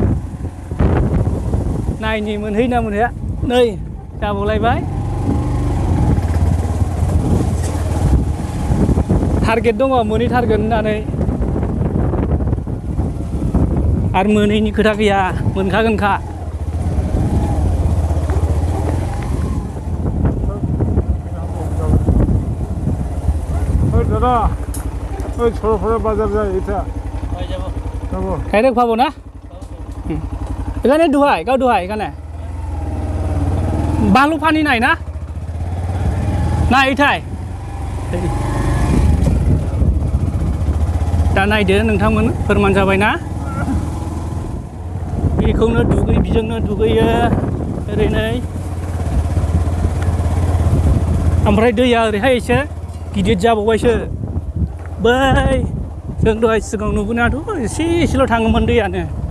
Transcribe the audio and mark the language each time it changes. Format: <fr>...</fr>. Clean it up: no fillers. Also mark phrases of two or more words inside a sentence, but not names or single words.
<brx>नायनि मोनहैयो ना मोनहैया नै जाबावलायबाय। टारगेट दङ मोनहैथारगोन होननानै आरो मोनैनि खोथा गैया मोनखागोनखा</brx> <bn>দাদা ওই সরফরা বাজার যায় এটা যাব ডাইরেক্ট পাবো না এখানে দুহাই গাও দুহাই এখানে বালু পানি নাই না না এইটাই</bn> <brx>दा नायदो नोंथांमोन फोरमान जाबायना बेखौनो बिजोंनो दुगैयो ओरैनो ओमफ्राय दैया ओरैहाय एसे गिदिर जाबावबायसो बै जों दहाय सिगाङाव नुबोनायाथ' एसेल' थाङोमोन दैयानो</brx>